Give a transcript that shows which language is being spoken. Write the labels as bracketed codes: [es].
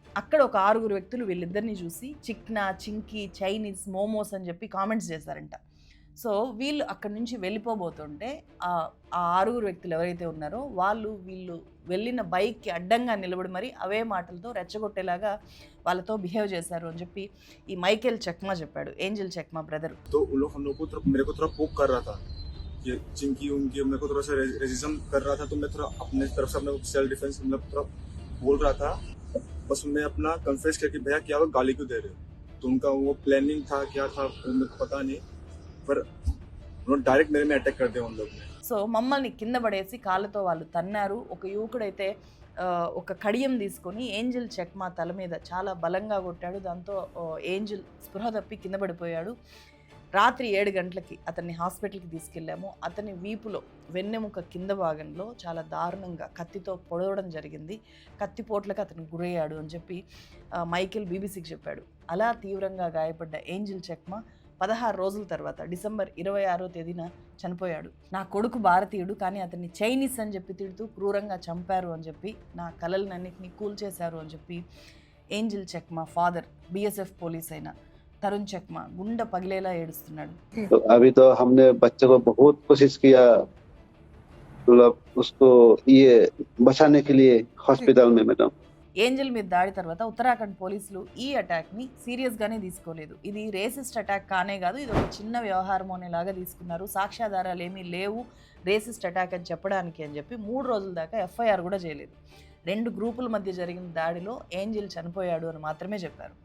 [te] అక్కడ ఒక 6 వ్యక్తులు వీళ్ళిద్దరిని చూసి చిక్నా, చింకీ, చైనీస్, మోమోస్ అని చెప్పి కామెంట్స్ చేశారంట. సో వీళ్ళు అక్కడి నుంచి వెళ్ళిపోబోతుంటే ఆ 6 వ్యక్తులు ఎవరైతే ఉన్నారో వీళ్ళు వెళ్ళిన బైక్కి అడ్డంగా నిలబడి మరి అవే మాటలతో రెచ్చగొట్టేలాగా వాళ్ళతో బిహేవ్ చేశారు అని చెప్పి ఈ మైకేల్ చెక్మా చెప్పాడు, ఏంజల్ చెక్మా బ్రదర్. [hi] चिंकी उनकी मेरे को थोड़ा सा रेसिज्म कर रहा था, तो मैं थोड़ा अपने तरफ से अपना सेल्फ डिफेंस मतलब थोड़ा बोल रहा था. बस उन्हें अपना कन्फेस करके भैया क्या वो गाली क्यों दे रहे हो, तो उनका वो प्लानिंग था, क्या था मेरे को पता नहीं, पर उन्होंने डायरेक्ट मेरे में अटैक कर दिया उन लोग ने. [te] సో మమ్మల్ని కింద పడేసి కాళ్ళతో వాళ్ళు తన్నారు. ఒక యువకుడైతే ఒక కడియం తీసుకొని ఏంజల్ చెక్మా తల మీద చాలా బలంగా కొట్టాడు. దాంతో ఏంజల్ స్పృహ తప్పి కింద పడిపోయాడు. రాత్రి 7 గంటలకి అతన్ని హాస్పిటల్కి తీసుకెళ్ళాము. అతని వీపులో వెన్నెముక కింద భాగంలో చాలా దారుణంగా కత్తితో పొడవడం జరిగింది. కత్తిపోట్లకు అతను గురయ్యాడు అని చెప్పి మైకేల్ బీబీసీకి చెప్పాడు. అలా తీవ్రంగా గాయపడ్డ ఏంజల్ చెక్మా 16 రోజుల తర్వాత డిసెంబర్ 26వ తేదీన చనిపోయాడు. నా కొడుకు భారతీయుడు, కానీ అతన్ని చైనీస్ అని చెప్పి తిడుతూ క్రూరంగా చంపారు అని చెప్పి, నా కలలన్నింటినీ కూల్చేశారు అని చెప్పి Angel Chakma father BSF police అయిన తరుణ్ చెక్మా గుండె పగిలేలా ఏడుస్తున్నాడు. [hi] अभी तो हमने बच्चे को बहुत कोशिश किया, मतलब उसको ये बचाने के लिए हॉस्पिटल में मैडम. [te] ఏంజల్ మీద దాడి తర్వాత ఉత్తరాఖండ్ పోలీసులు ఈ అటాక్ని సీరియస్గానే తీసుకోలేదు. ఇది రేసిస్ట్ అటాక్ కానే కాదు, ఇది ఒక చిన్న వ్యవహారం అనేలాగా తీసుకున్నారు. సాక్ష్యాధారాలు ఏమీ లేవు రేసిస్ట్ అటాక్ అని చెప్పడానికి అని చెప్పి 3 రోజుల దాకా ఎఫ్ఐఆర్ కూడా చేయలేదు. 2 గ్రూపుల మధ్య జరిగిన దాడిలో ఏంజల్ చనిపోయాడు అని మాత్రమే చెప్పారు.